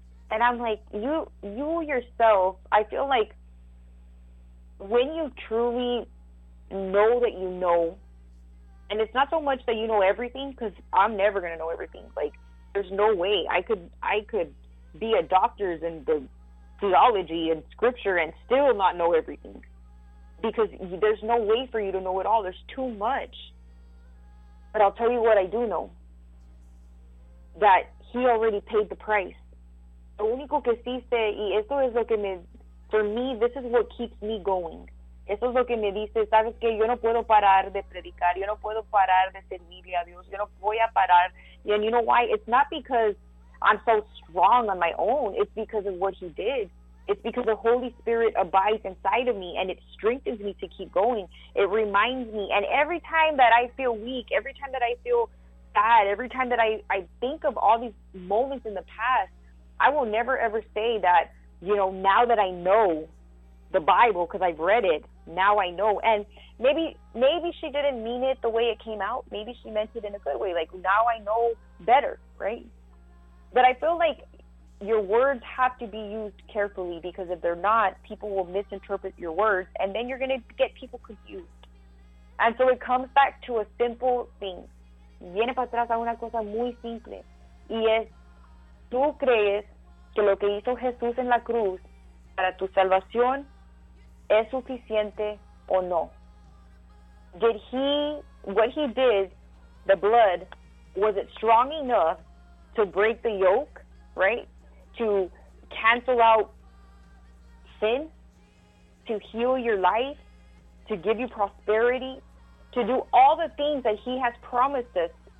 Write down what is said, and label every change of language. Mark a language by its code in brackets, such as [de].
[en] And I'm like, you yourself, I feel like when you truly know that you know, and it's not so much that you know everything, because I'm never going to know everything. Like, there's no way. I could be a doctor's in the theology and scripture and still not know everything. Because there's no way for you to know it all. There's too much. But I'll tell you what I do know. That he already paid the price. [es] Lo único que sí sé, y esto es lo que me... [en] For me, this is what keeps me going. [es] Eso es lo que me dice, ¿sabes qué? Yo no puedo parar de predicar. Yo no puedo parar de servirle a Dios. Yo no voy a parar. [en] And you know why? It's not because I'm so strong on my own. It's because of what he did. It's because the Holy Spirit abides inside of me and it strengthens me to keep going. It reminds me. And every time that I feel weak, every time that I feel sad, every time that I think of all these moments in the past, I will never ever say that, you know, now that I know the Bible, because I've read it, now I know. And maybe she didn't mean it the way it came out. Maybe she meant it in a good way, like, now I know better, right? But I feel like your words have to be used carefully, because if they're not, people will misinterpret your words, and then you're going to get people confused. And so it comes back to a simple thing. [es] Viene para atrás a una cosa muy simple. Y es, tú crees que lo que hizo Jesús en la cruz para tu salvación es suficiente o no? [en] Did he, what he did, the blood, was it strong enough to break the yoke, right? To cancel out sin, to heal your life, to give you prosperity, to do all the things that he has promised us.